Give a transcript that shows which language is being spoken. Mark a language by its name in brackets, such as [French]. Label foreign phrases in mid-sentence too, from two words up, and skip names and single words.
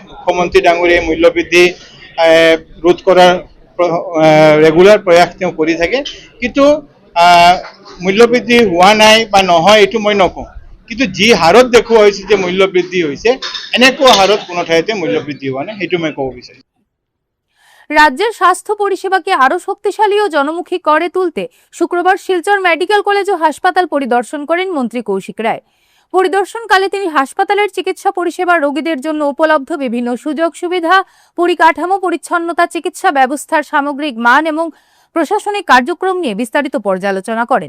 [Assamese] মুখ্যমন্ত্ৰী ডাঙৰীয়াই মূল্য বৃদ্ধি ৰোধ কৰাৰ ৰেগুলাৰ প্ৰয়াস তেওঁ কৰি থাকে, কিন্তু মূল্য বৃদ্ধি হোৱা নাই বা নহয় এইটো মই নকওঁ, কিন্তু যি হাৰত দেখুওৱা হৈছে যে মূল্য বৃদ্ধি হৈছে, এনেকুৱা হাৰত কোনো ঠাইতে মূল্য বৃদ্ধি হোৱা নাই, সেইটো মই ক'ব বিচাৰিছোঁ। [Bangla] রাজ্যের স্বাস্থ্য পরিষেবাকে আরো শক্তিশালী ও জনমুখী করে তুলতে শুক্রবার শিলচর মেডিকেল কলেজ ও হাসপাতাল পরিদর্শন করেন মন্ত্রী কৌশিক রায়। পরিদর্শনকালে তিনি হাসপাতালের চিকিৎসা পরিষেবা রোগীদের জন্য উপলব্ধ বিভিন্ন সুযোগ সুবিধা, পরিকাঠামো, পরিচ্ছন্নতা, চিকিৎসা ব্যবস্থার সামগ্রিক মান এবং প্রশাসনিক কার্যক্রম নিয়ে বিস্তারিত পর্যালোচনা করেন।